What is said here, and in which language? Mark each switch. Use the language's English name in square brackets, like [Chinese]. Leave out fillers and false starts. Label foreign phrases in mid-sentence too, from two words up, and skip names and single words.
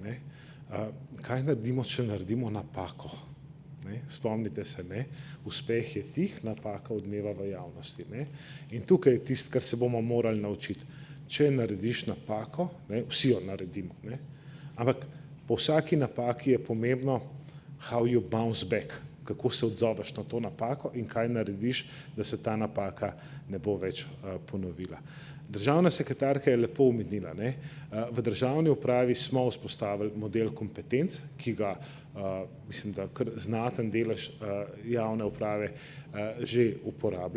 [Slovenian] Kaj naredimo, če naredimo napako? Spomnite se, uspeh je tih, napaka odmeva v javnosti. In tukaj je tisto, kar se bomo morali naučiti. Če narediš napako, vsi jo naredimo, ampak po vsaki napaki je pomembno [English] how you bounce back, [Slovenian] kako se odzoveš na to napako in kaj narediš, da se ta napaka ne bo več ponovila. Državna sekretarka je lepo omenila, v državni upravi smo vzpostavili model kompetenc, ki ga, mislim, da kar znaten delež javne uprave že uporablja.